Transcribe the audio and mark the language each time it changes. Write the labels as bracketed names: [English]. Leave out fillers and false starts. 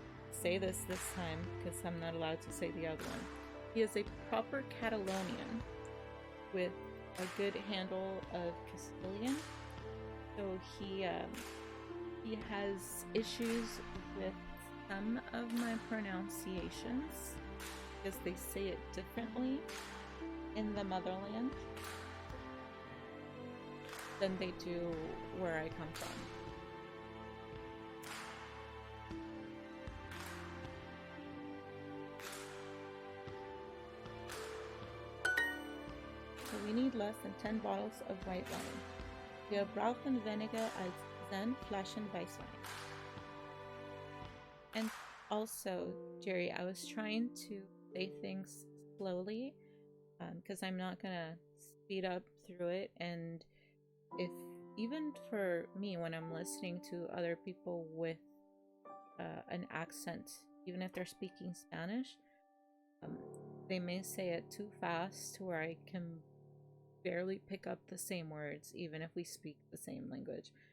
[English] Say this time, because I'm not allowed to say the other one. He is a proper Catalonian with a good handle of Castilian, so he has issues with some of my pronunciations because they say it differently in the motherland than they do where I come from. We need less than 10 bottles of white wine. [German] Wir brauchen weniger als 10 Flaschen Weißwein. [English] And also, Jerry, I was trying to say things slowly because I'm not gonna speed up through it. And if even for me, when I'm listening to other people with an accent, even if they're speaking Spanish, they may say it too fast to where I can barely pick up the same words, even if we speak the same language.